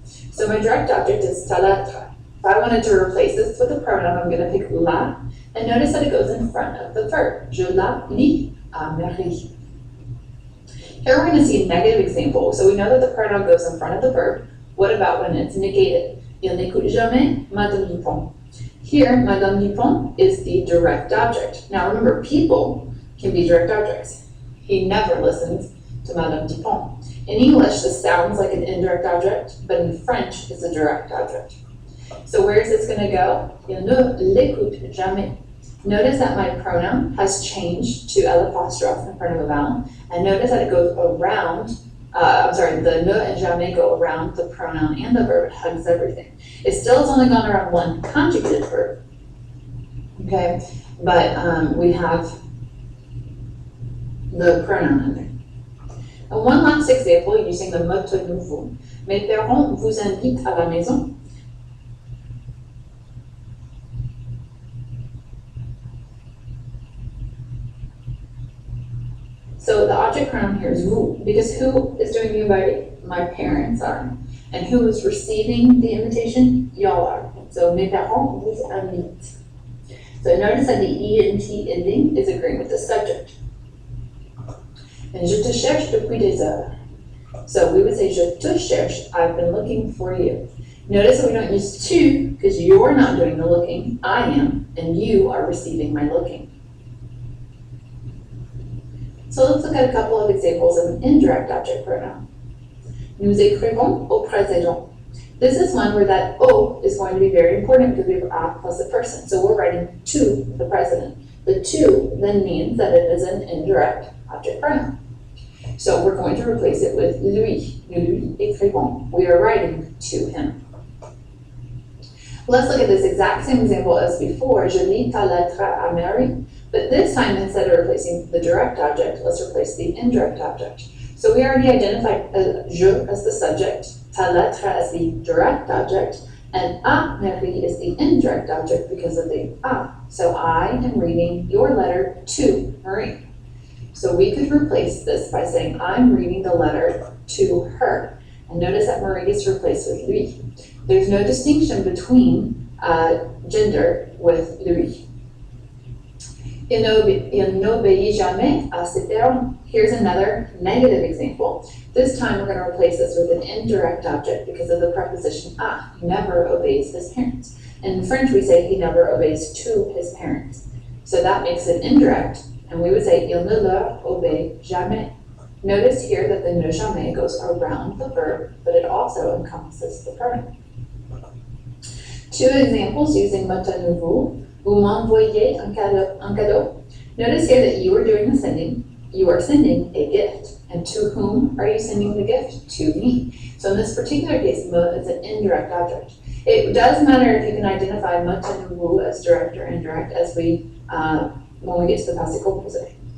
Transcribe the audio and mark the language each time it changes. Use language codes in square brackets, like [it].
[en] So my direct object is ta lettre. If I wanted to replace this with a pronoun, I'm going to pick la, and notice that it goes in front of the verb. [fr] Je la lis à Marie. [en] Here we're going to see a negative example. So we know that the pronoun goes in front of the verb. What about when it's negated? [fr] Il n'écoute jamais Madame Dupont. [en] Here, Madame Dupont is the direct object. Now remember, people can be direct objects. He never listens to Madame Dupont. In English, this sounds like an indirect object, but in French, it's a direct object. So where is this going to go? [fr] Il ne l'écoute jamais. [en] Notice that my pronoun has changed to L apostrophe in front of a vowel, and notice that it goes around, the ne and jamais go around the pronoun and the verb. It hugs everything. It still has only gone around one conjugated verb, okay? But we have the pronoun in there. And one last example using the me, te, nous, vous. [fr] Mes parents vous invitent à la maison. [en] So the object pronoun here is vous, because who is doing the inviting? My parents are. And who is receiving the invitation? Y'all are. So [fr] mes parents vous invitent. [en] So notice that the ent ending is agreeing with the subject. And [fr] je te cherche depuis des heures. [en] So we would say [fr] je te cherche, [en] I've been looking for you. Notice that we don't use tu because you're not doing the looking, I am, and you are receiving my looking. So let's look at a couple of examples of an indirect object pronoun. [fr] Nous écrivons au président. [en] This is one where that au is going to be very important because we have a plus a person. So we're writing to the president. The to then means that it is an indirect object pronoun. So we're going to replace it with lui. [fr] Nous lui écrivons. [en] We are writing to him. Let's look at this exact same example as before. [fr] Je lis ta lettre à Marie. [en] But this time, instead of replacing the direct object, let's replace the indirect object. So we already identified je as the subject, ta lettre as the direct object. And Marie is the indirect object because of the So I am reading your letter to Marie. So we could replace this by saying I'm reading the letter to her. And notice that Marie is replaced with lui. There's no distinction between gender with lui. [fr] Il n'obéit jamais à ses parents. [en] Here's another negative example. This time we're going to replace this with an indirect object because of the preposition à. He never obeys his parents. In French we say he never obeys to his parents. So that makes it indirect, and we would say [fr] il ne leur obéit jamais. [en] Notice here that the ne jamais goes around the verb, but it also encompasses the pronoun. Two examples using mot à nouveau. [fr] Vous m'envoyez un cadeau. [en] Notice here that you are doing the sending. You are sending a gift. And to whom are you sending the gift? To me. So in this particular case, me is an indirect object. It does matter if you can identify mot à nouveau as direct or indirect as when we get to the passé composé.